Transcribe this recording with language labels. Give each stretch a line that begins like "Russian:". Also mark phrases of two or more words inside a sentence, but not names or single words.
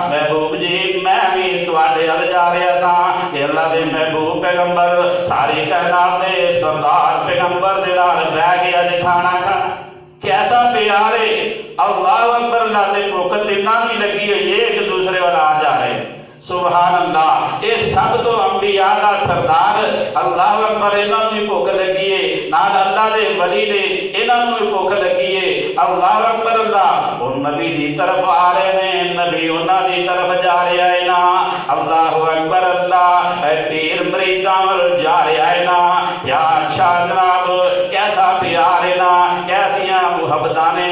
Punjabi: محبوب جی میں بھی تواڈے ول جا رہا سا کہ اللہ دے محبوب پیغمبر ساری کائنات دے سردار پیغمبر دے نال بیٹھ کے اج کھانا کھانا کیسا پیار ہے۔
Arabic: اللہ اکبر اللہ۔
Punjabi: تے بھوک تیناں بھی لگی ہوئی ہے، ایک دوسرے ول آ جا رہے ہیں،
Arabic: سبحان اللہ۔
Punjabi: یہ سب تو انبیاء دا سردار
Arabic: اللہ اکبر،
Punjabi: انہاں نوں بھی بھوک لگی ہے، نال اللہ دے ولی نے انہاں نوں بھی بھوک لگی ہے،
Arabic: اللہ اکبر اللہ۔
Punjabi: وہ نبی دی طرف آ رہے ہیں، نبی انہاں دی طرف جا رہا ہے نا،
Arabic: اللہ اکبر اللہ۔
Punjabi: اے پیر مریداں ول جا رہا ہے نا، کیا اچھا جناب، کیسا پیار ہے نا، کیسیاں محبتاں نے۔